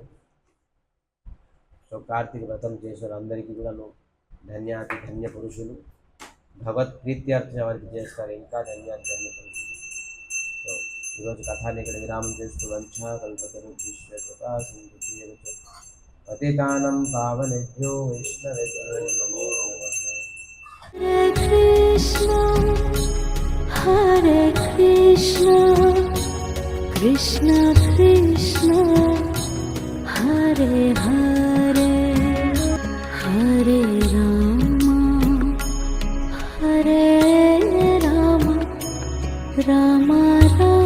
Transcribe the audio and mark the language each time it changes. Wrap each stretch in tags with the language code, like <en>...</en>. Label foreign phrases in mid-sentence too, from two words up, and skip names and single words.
<te>సో కార్తీక వ్రతం చేసిన అందరికీ కూడా ధన్య పురుషులు. భగవత్ ప్రీత్యార్చన వారికి చేస్తారు, ఇంకా ధన్య పురుషులు. సో ఈరోజు కథాన్ని ఇక్కడ విరామం చేస్తూ</te> <sa>వంచకల్పతరుభ్యో పతితానం పావనేభ్యో వైష్ణవేభ్యో నమో నమః. Hare Krishna, Krishna Krishna, Hare हरे हरे राम राम राम</sa>